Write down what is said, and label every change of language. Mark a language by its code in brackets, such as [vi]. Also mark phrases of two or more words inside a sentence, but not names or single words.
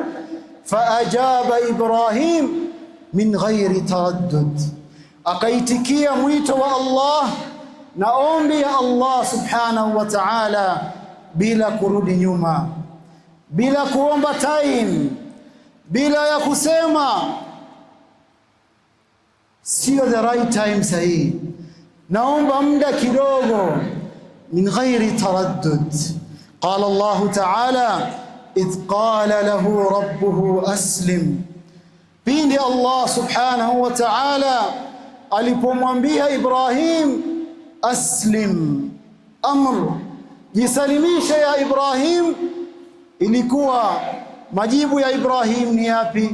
[ar] فأجاب إبراهيم من غير تردد, [sw] akaitikia mwito wa Allah na ombi ya Allah [ar] سبحانه وتعالى [sw] bila kurudi nyuma, bila kuomba time, bila ya kusema sio [en] the right time [sw] sahihi, naomba muda kidogo. [ar] من غير تردد. قال الله تعالى إذ قال له ربه أسلم, [sw] pindi Allah [ar] سبحانه وتعالى [sw] alipomwambia Ibrahim [ar] أسلم، أمر, [sw] jisalimishe ya Ibrahim, ilikuwa majibu ya Ibrahim ni yapi?